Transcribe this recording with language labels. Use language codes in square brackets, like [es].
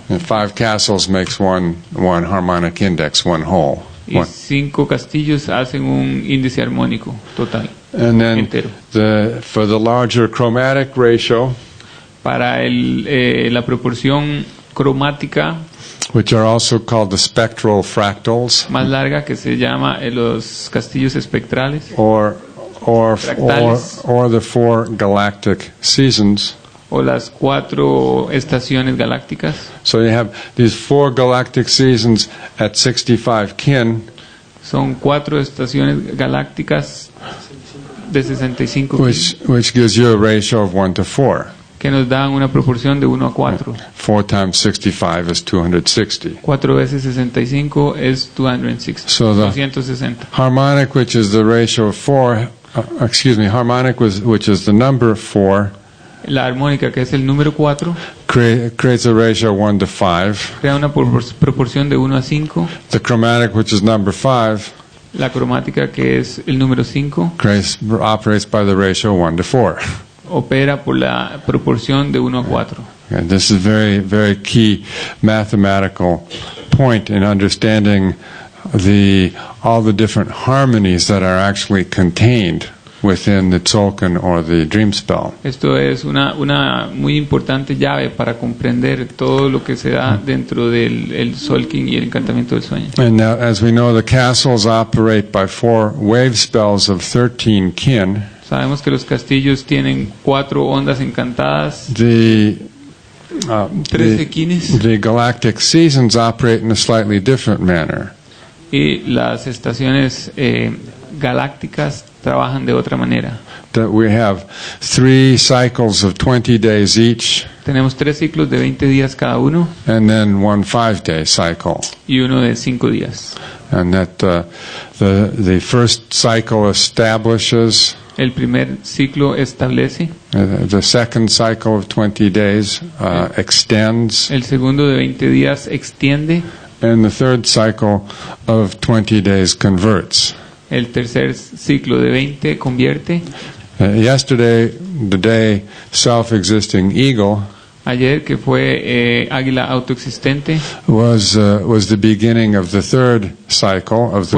[en] And 5 castles makes one harmonic index, one whole. [es] Y 5 castillos hacen un índice armónico total. [en] And then [es] entero. [en] for the larger chromatic ratio, [es] Para la proporción cromática [en] which are also called the spectral fractals, [es] más larga, que se llama los castillos espectrales, [en] or [es] Fractales. [en] the 4 galactic seasons. [es] o las 4 estaciones galácticas. [en] So you have these 4 galactic seasons at 65 kin, [es] Son 4 estaciones galácticas de 65 [en] which gives you a ratio of 1 to 4. [es] que nos dan una proporción de 1 a 4. [en] 4 times 65 is 260. [es] 4 veces 65 es 260. [en] So the [es] 260. [en] harmonic, which is the ratio of 4, harmonic which is the number 4, [es] La armónica, que es el número 4, [en] creates a ratio of 1 to 5. [es] crea una proporción de 1 a 5. [en] The chromatic, which is number 5, [es] La cromática, que es el número 5, [en] operates by the ratio 1 to 4. [es] opera por la proporción de 1 a 4. [en] And this is very, very key mathematical point in understanding all the different harmonies that are actually contained within the tzolkin or the dream spell. [es] Esto es una muy importante llave para comprender todo lo que se da dentro del tzolkin y el encantamiento del sueño. [en] And now, as we know, the castles operate by 4 wave spells of 13 kin. [es] Sabemos que los castillos tienen 4 ondas encantadas, [en] The [es] 13 quines, [en] the galactic seasons operate in a slightly different manner. [es] y las estaciones galácticas trabajan de otra manera. [en] That we have 3 cycles of 20 days each, [es] Tenemos 3 ciclos de 20 días cada uno [en] and then 1 5-day cycle. [es] y uno de 5 días. [en] And that the first cycle establishes, [es] El primer ciclo establece, [en] the second cycle of 20 days extends, [es] el segundo de 20 días extiende, [en] and the third cycle of 20 days converts. [es] el tercer ciclo de 20 convierte. [en] Yesterday, the day self-existing eagle [es] Ayer, que fue águila autoexistente, [en] was the beginning of the third cycle of the